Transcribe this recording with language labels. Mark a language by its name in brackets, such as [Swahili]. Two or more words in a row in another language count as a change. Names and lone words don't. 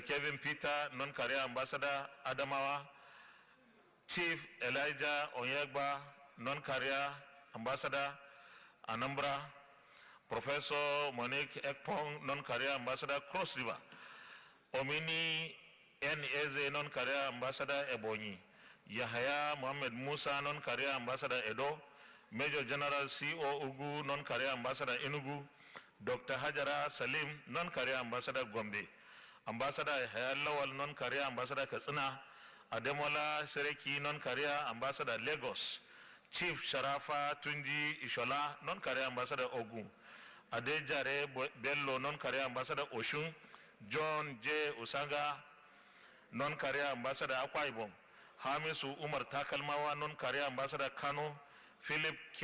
[English] Kevin Peter, non-career ambassador, Adamawa, Chief Elijah Onyegba, non-career ambassador, Anambra, Professor Monique Ekpong, non-career ambassador, Cross River, Omini N. Eze, non-career ambassador, Ebonyi, Yahaya Mohamed Musa, non-career ambassador, Edo, Major General C.O. Ugu, non-career ambassador, Enugu, Dr. Hajara Salim, non-career ambassador, Gombe, Ambassador Yahaya Lawal, non-career ambassador, Katsina, Ademola Sereki, non-career ambassador, Lagos, Chief Sharafa Tunji Ishola, non-career ambassador, Ogun, Adejare Bello, non-career ambassador, Oshun, John J. Usanga, non-career ambassador, Akwa Ibom, Hamisu Umar Takalmawa, non-career ambassador, Kano, Philip K.